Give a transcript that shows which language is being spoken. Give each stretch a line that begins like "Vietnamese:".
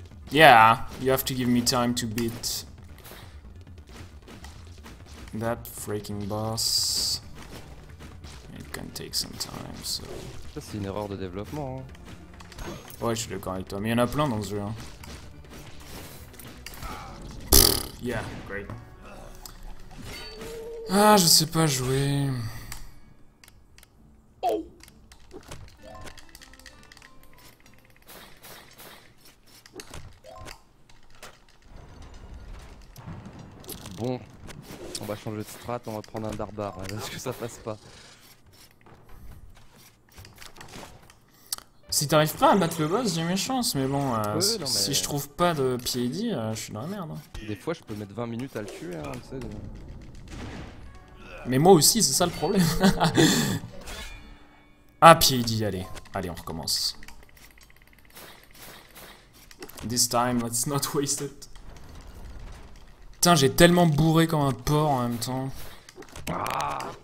English: Yeah, you have to give me time to beat that freaking boss. take some time, so...
French: Ça, c'est une erreur de développement. Hein. Ouais, je suis d'accord avec toi, mais il y en a plein dans ce jeu. Hein.
English: Yeah, great.
French: Ah, je sais pas jouer. Bon, on va changer de strat, on va prendre un darbare, parce que ça passe pas. Si t'arrives pas à battre le boss, j'ai mes chances, mais bon, Ouais, non, si mais- je trouve pas de PID, je suis dans la merde. Hein. Des fois, je peux mettre 20 minutes à le tuer, hein, tu sais. Mais moi aussi, c'est ça le problème. Ah, PID, allez. Allez, on recommence.
English: This time, let's not waste it.
French: Putain, j'ai tellement bourré comme un porc en même temps. Ah,